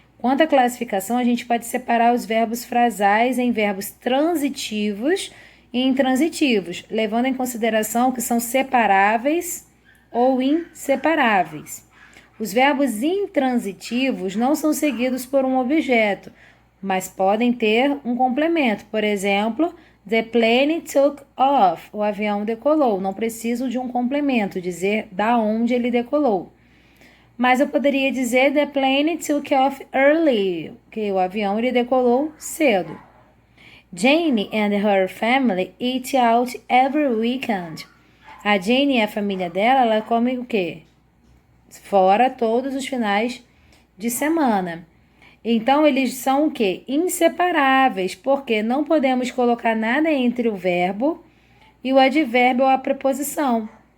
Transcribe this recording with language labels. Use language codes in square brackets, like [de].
[pt] Quanto à classificação, a gente pode separar os verbos frasais em verbos transitivos e intransitivos, levando em consideração que são separáveis ou inseparáveis. Os verbos intransitivos não são seguidos por um objeto, mas podem ter um complemento. Por exemplo, [en] the plane took off. [pt] O avião decolou. Não preciso de um complemento, dizer da onde ele decolou. Mas eu poderia dizer [en] the plane took off early, [pt] que o avião ele decolou cedo. [en] Jane and her family eat out every weekend. [pt] A Jane e a família dela, ela come o quê? Fora todos os finais de semana. Então, eles são o quê? Inseparáveis, porque não podemos colocar nada entre o verbo e o advérbio ou a preposição.